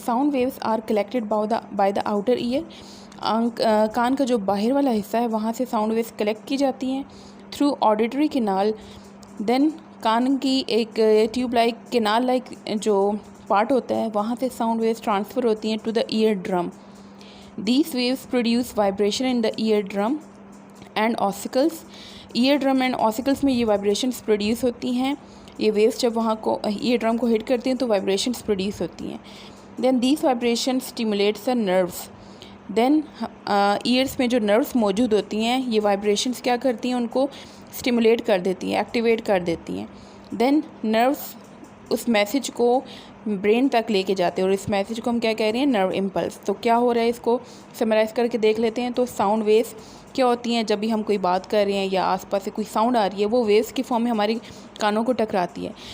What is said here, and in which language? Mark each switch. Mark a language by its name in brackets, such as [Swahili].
[English] Sound waves are collected by the outer ear. [Urdu] کان کا جو باہر والا حصہ ہے وہاں سے ساؤنڈ ویوز کلیکٹ کی جاتی ہیں [English] Through auditory canal. [Urdu] دین کان کی ایک ٹیوب لائک کینال لائک جو پارٹ ہوتا ہے وہاں سے ساؤنڈ ویوز ٹرانسفر ہوتی ہیں [English] To the ear drum. These waves produce vibration in the ear drum and ossicles. [Urdu] Ear drum and آسیکلس میں یہ وائبریشنس پروڈیوس ہوتی ہیں. یہ ویوز جب وہاں کو ایئر ڈرم کو ہٹ کرتی ہیں تو وائبریشنس پروڈیوس ہوتی ہیں. [English] Then these vibration stimulates the nerves. [Urdu] Then years میں جو نروس موجود ہوتی ہیں یہ وائبریشنس کیا کرتی ہیں؟ ان کو اسٹیمولیٹ کر دیتی ہیں، ایکٹیویٹ کر دیتی ہیں. دین نروس اس میسیج کو برین تک لے کے جاتے ہیں اور اس میسیج کو ہم کیا کہہ رہے ہیں؟ Nerve impulse. تو کیا ہو رہا ہے اس کو سمرائز کر کے دیکھ لیتے ہیں. تو ساؤنڈ ویوز کیا ہوتی ہیں؟ جب بھی ہم کوئی بات کر رہے ہیں یا آس پاس سے کوئی ساؤنڈ آ رہی ہے وہ ویوز کی فارم میں ہماری کانوں کو ٹکراتی ہے.